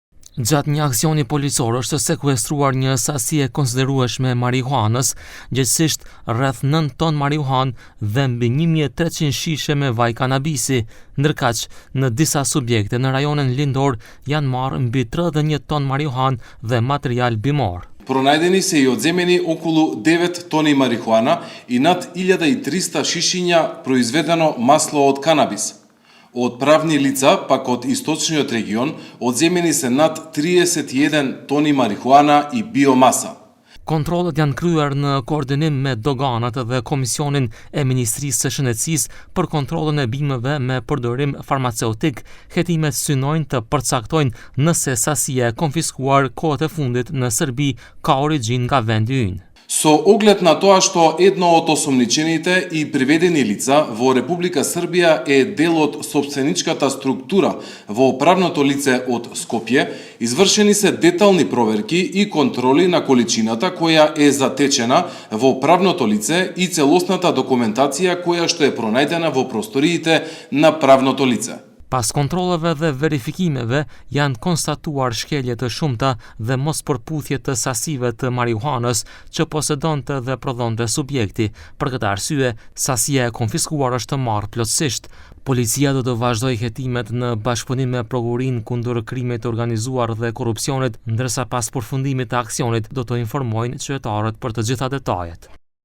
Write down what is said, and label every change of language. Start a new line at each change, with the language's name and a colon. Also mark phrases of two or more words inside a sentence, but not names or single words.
Albanian: Gjatë një aksioni policor është sekuestruar një sasi e konsiderueshme marihuanës, gjithsesi rreth 9 ton marihuanë dhe mbi 1300 shishe me vaj kanabisi, ndërkaq në disa subjekte në rajonin lindor janë marrë mbi 31 ton marihuanë dhe material bimor.
Macedonian: Пронајдени се и одземени околу 9 тони марихуана и над 1300 шишиња произведено масло од канабис. Од правни лица, пак од источниот регион, одземени се над 31 тони марихуана и биомаса.
Albanian: Kontrollet janë kryer në koordinim me doganat dhe Komisionin e Ministrisë së Shëndetësisë për kontrollin e bimëve me përdorim farmaceutik. Hetimet synojnë të përcaktojnë nëse sasia e konfiskuar kohët e fundit në Serbi ka origjinë nga vendi ynë.
Macedonian: Со оглед на тоа што едно од осомничените и приведени лица во Република Србија е дел од сопстvenичката структура во правното лице од Скопје, извршени се детални проверки и контроли на количината која е затечена во правното лице и целосната документација која што е пронајдена во просториите на правното лице.
Albanian: Pas kontrolleve dhe verifikimeve janë konstatuar shkelje të shumta dhe mos përputhje të sasive të marihuanës që posedonte dhe prodhonte subjekti. Për këtë arsye, sasia e konfiskuar është marrë plotësisht. Policia do të vazhdojë hetimet në bashkëpunim me Prokurinë kundër krimit të organizuar dhe korrupsionit, ndërsa pas përfundimit të aksionit do të informojnë qytetarët për të gjitha detajet.